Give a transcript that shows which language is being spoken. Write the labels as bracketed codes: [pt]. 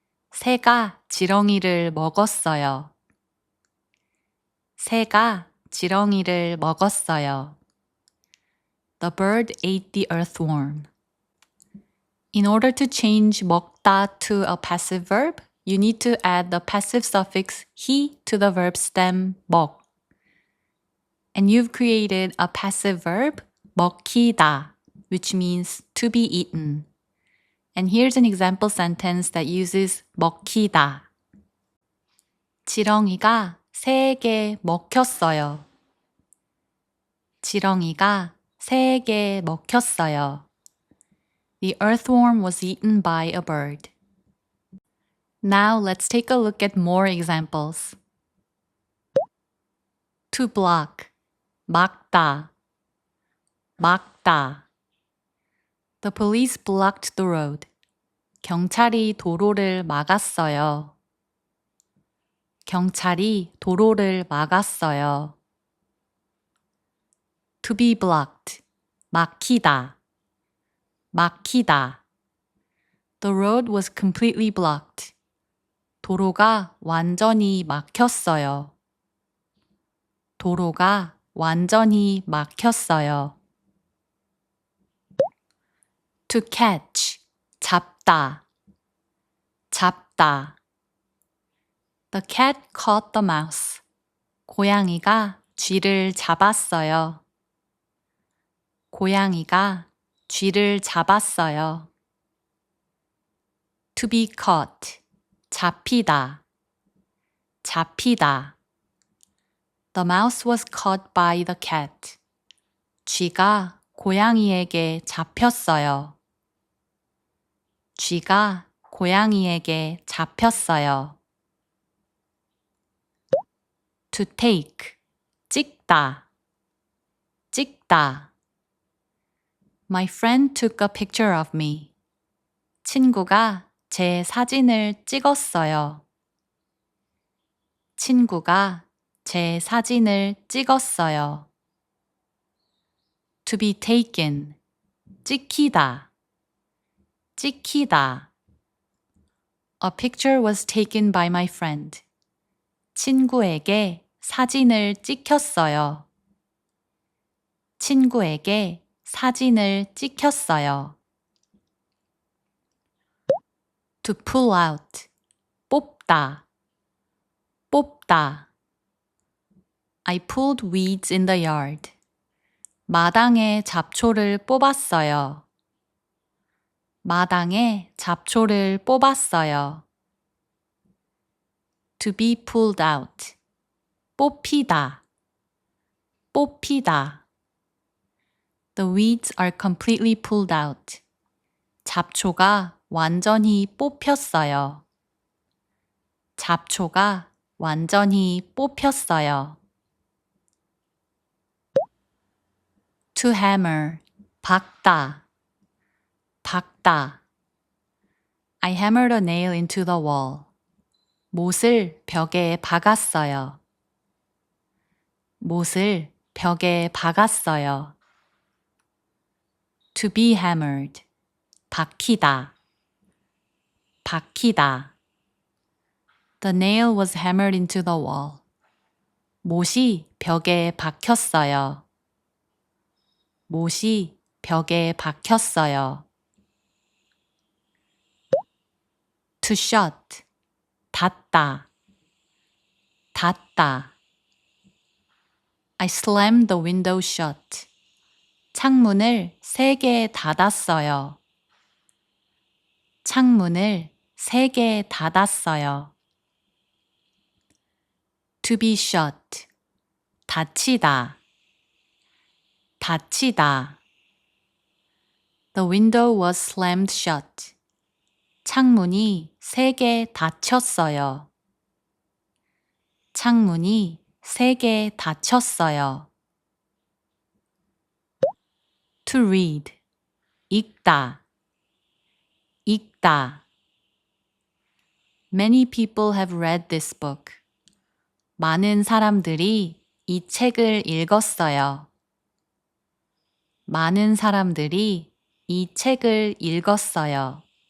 [ko] 새가 지렁이를 먹었어요. 새가 지렁이를 먹었어요. [en] The bird ate the earthworm. In order to change 먹다 to a passive verb, you need to add the passive suffix he to the verb stem 먹. And you've created a passive verb, 먹히다, which means to be eaten. And here's an example sentence that uses 먹히다. [ko] 지렁이가 새에게 먹혔어요. 지렁이가 새에게 먹혔어요. [en] The earthworm was eaten by a bird. Now let's take a look at more examples. To block. 막다. 막다. The police blocked the road. [ko] 경찰이 도로를 막았어요. 경찰이 도로를 막았어요. [en] To be blocked. 막히다. 막히다. The road was completely blocked. [ko] 도로가 완전히 막혔어요. 도로가 완전히 막혔어요. [en] To catch. 잡다. 잡다. The cat caught the mouse. [ko] 고양이가 쥐를 잡았어요. 고양이가 쥐를 잡았어요. [en] To be caught. 잡히다. 잡히다. The mouse was caught by the cat. [ko] 쥐가 고양이에게 잡혔어요. 쥐가 고양이에게 잡혔어요. [en] To take. 찍다. 찍다. My friend took a picture of me. [ko] 친구가 제 사진을 찍었어요. 친구가 제 사진을 찍었어요. [en] To be taken. 찍히다. 찍히다. A picture was taken by my friend. [ko] 친구에게 사진을 찍혔어요. 친구에게 사진을 찍혔어요. [en] To pull out. 뽑다. 뽑다. I pulled weeds in the yard. [ko] 마당에 잡초를 뽑았어요. 마당에 잡초를 뽑았어요. [en] To be pulled out. 뽑히다. 뽑히다. The weeds are completely pulled out. [ko] 잡초가 완전히 뽑혔어요. 잡초가 완전히 뽑혔어요. [en] To hammer, 박다, 박다. I hammered a nail into the wall. [ko] 못을 벽에 박았어요. 못을 벽에 박았어요. [en] To be hammered, 박히다, 박히다. The nail was hammered into the wall. [ko] 못이 벽에 박혔어요. 못이 벽에 박혔어요. [en] To shut, 닫다, 닫다. I slammed the window shut. [ko] 창문을 3개 닫았어요. 창문을 3개 닫았어요. [en] To be shut, 닫히다, 닫히다. The window was slammed shut. [ko] 창문이 3개 닫혔어요. 창문이 3개 닫혔어요. [en] To read, 읽다, 읽다. Many people have read this book. [ko] 많은 사람들이 이 책을 읽었어요. 많은 사람들이 이 책을 읽었어요.